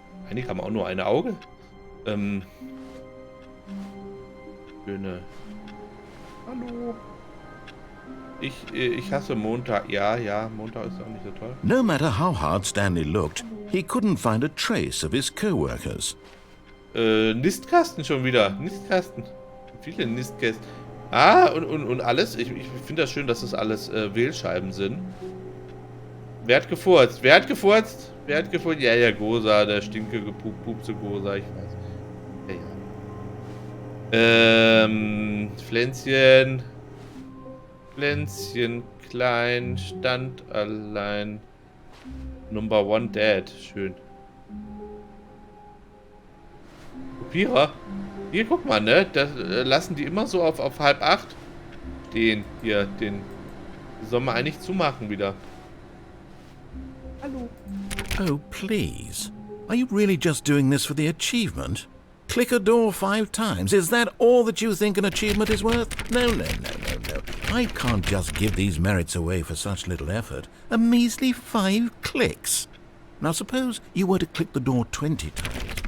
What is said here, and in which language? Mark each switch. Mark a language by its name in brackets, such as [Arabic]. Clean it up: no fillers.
[German] Einige haben auch nur ein Auge. Schöne. Hallo. Ich hasse Montag. Ja, Montag ist auch nicht so toll. [English] No matter how hard Stanley looked, he couldn't find a trace of his co-workers. [German] Nistkasten schon wieder. Nistkasten. Viele Nistkästen. Ah, und alles. Ich finde das schön, dass das alles Wählscheiben sind. Wer hat gefurzt? Ja, Gosa, der stinke gepupse Gosa, ich weiß. Ja. Pflänzchen, klein, stand allein. [English] Number one dead. [German] Schön. Kopierer. Hier, guck mal, ne? Das lassen die immer so auf 7:30 stehen. Hier, den sollen wir eigentlich zumachen wieder. Hallo. [English] Oh, please. Are you really just doing this for the achievement? Click a door 5 times. Is that all that you think an achievement is worth? No. I can't just give these merits away for such little effort. A measly 5 clicks. Now suppose you were to click the door 20 times.